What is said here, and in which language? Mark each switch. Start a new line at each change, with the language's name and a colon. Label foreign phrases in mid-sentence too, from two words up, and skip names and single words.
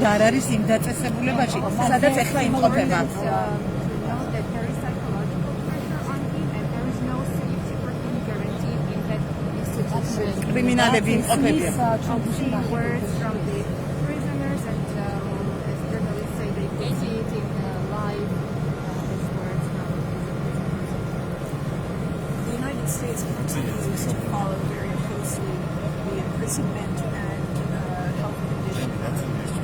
Georgian: არ არის იმ დაწესებულებაში, სადაც ეხლა იმყოფება. კრიმინალები იმყოფებიან.
English: The United States continues to follow very closely the imprisonment and health condition of Mr.